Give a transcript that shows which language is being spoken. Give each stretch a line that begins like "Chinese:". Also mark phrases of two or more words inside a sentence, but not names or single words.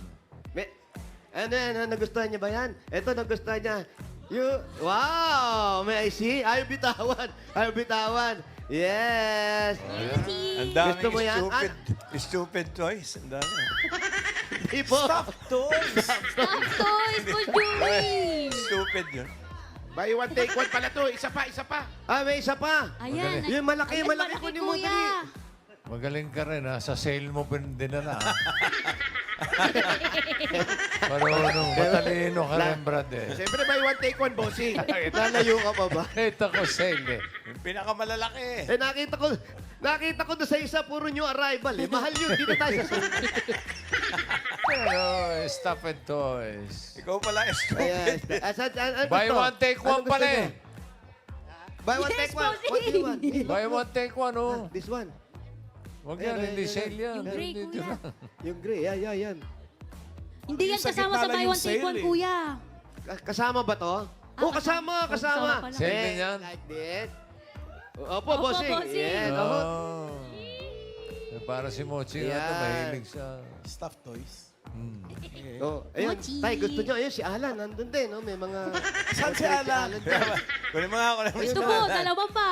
Filipino: Ano yan? Nagustuhan niya ba yan? Ito, nagustuhan niya.
English: Wow! May I see?
Filipino: Ayaw bitawan.
English: Yes!
Filipino: Ang daming Gusto mo yan?
English: stupid toys.
Filipino: Ang dami. Hindi po.
English: Stop toys! Stop toys for Julie.
Filipino: Stupid yun.
English: Buy one, take one
Filipino: pala to. Isa pa. May isa pa. Ayan. Yung malaki ko ni mo kuya. dali. Magaling ka rin, ha? Sa sale mo dinala, ha? Marunong, matalino ka rin, Brad, eh. Siyempre,
English: buy one, take one,
Filipino: bossing. Lalayo ka pa ba? Ito ko sale, eh. Yung pinakamalalaki. Nakita ko doon sa isa, puro new arrival eh. Mahal yun, dito tayo sa Pero,
English: stuff and toys.
Filipino: Ikaw pala stupid.
English: Buy one, take one
Filipino: pala, eh.
English: Buy one, take one. What do you want? Buy one, take one, oh. This one.
Filipino: Huwag yan, hindi sale yan. Yung gray, Dito kuya. lang. Yung gray, yan. Hindi yan Sa kasama gitna sa lang buy yung
English: one, take
Filipino: sale, one, eh. kuya. Kasama ba to? Kasama. kasama pala. Sale din yan.
English: Like this.
Filipino: Opo, Opo, bossing. bossing. Yes, Oh. Para si Mochi nga ito, Yan. mahilig sa...
English: Stuffed toys.
Filipino: Ayun, Mochi. tay, gusto nyo. Ayun, si Alan, nandun din. No? May mga... Saan si Alan? Kunin mo nga, kunin mo. Ito po, dalawa pa.